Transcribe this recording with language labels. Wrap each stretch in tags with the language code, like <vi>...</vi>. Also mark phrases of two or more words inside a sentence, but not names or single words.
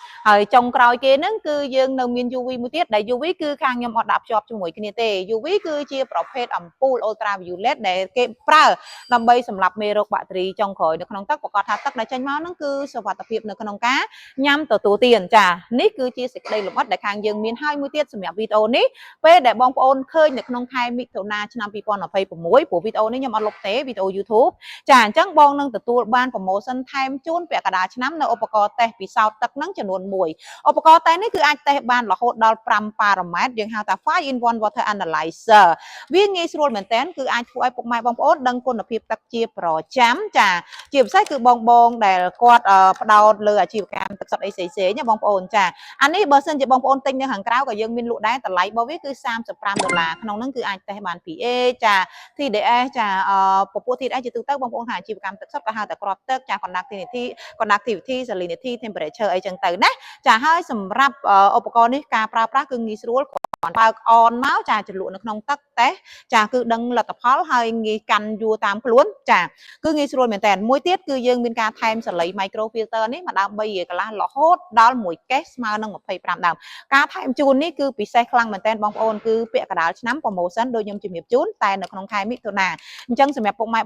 <km>ហើយចុងក្រោយគេហ្នឹងគឺយើងនៅមាន UV មួយទៀតដែល UV គឺខាងខ្ញុំអត់ដាក់ភ្ជាប់ជាមួយគ្នាទេ UV គឺជាប្រភេទអំពូល ultraviolet ដែលគេប្រើដើម្បីសម្រាប់មេរោគបាក់តេរីចុងក្រោយនៅក្នុងទឹកប្រកាសថាទឹកដែលចេញមកហ្នឹងគឺសុវត្ថិភាពនៅក្នុងការញ៉ាំទទួលទានចានេះគឺជាសេចក្តីលម្អិតដែលខាងយើងមានហើយមួយទៀតសម្រាប់វីដេអូនេះពេលដែលបងប្អូនឃើញនៅក្នុងខែមិថុនាឆ្នាំ2026ព្រោះវីដេអូនេះខ្ញុំអត់លុបទេវីដេអូ YouTube ចាអញ្ចឹងបងនឹងទទួលបានប្រូម៉ូសិនថែមជូនពាក់កណ្ដាលឆ្នាំនៅឧបករណ៍តេស្តពិសោធ ន៍ទឹកហ្នឹងចំនួន1ឧបករណ៍តេស្តនេះគឺអាចតេស្តបានរហូតដល់5ប៉ារ៉ាម៉ែត្រយើងហៅថា</km> <en>5 in 1 water analyzer</en> <km>វាងាយស្រួលមែនតើគឺអាចធ្វើឲ្យពុកម៉ែបងប្អូនដឹងគុណភាពទឹកជាប្រចាំចាជាពិសេសគឺបងដែលគាត់ផ្ដោតលើអាជីវកម្មទឹកសុទ្ធអីផ្សេងៗណាបងប្អូនចាអានេះបើសិនជាបងប្អូនទិញនៅខាងក្រៅក៏យើងមានលក់ដែរតម្លៃរបស់វាគឺ$35ក្នុងហ្នឹងគឺអាចតេស្តបាន pH ចា TDS ចាពពួក TDS ជាទូទៅបងប្អូនខាងអាជីវកម្មទឹកសុទ្ធក៏ហៅតែគ្រាប់ទឹកចា</km> <en>conductivity salinity temperature</en> <km>អីចឹងទៅណាចាហើយសម្រាប់ឧបករណ៍នេះការប្រើប្រាស់គឺងាយស្រួលបើកអនមកចាជ្រលក់នៅក្នុងទឹកតេស្តចាគឺដឹងលទ្ធផលហើយងាយកាន់យួរតាមខ្លួនចាគឺងាយស្រួលមែនតើមួយទៀត គឺយើងមានការថែមសលៃ</km> <en>micro filter</en> <km>នេះមកដើម3កន្លះរហូតដល់1កេសស្មើនឹង25ដើមការថែមជូននេះគឺពិសេសខ្លាំងមែនតើបងប្អូនគឺពាក់កណ្ដាលឆ្នាំប្រូម៉ូសិនដូចខ្ញុំជំរាបជូនតែនៅក្នុងខែមិថុនាអញ្ចឹងសម្រាប់ពុកម៉ែ</km>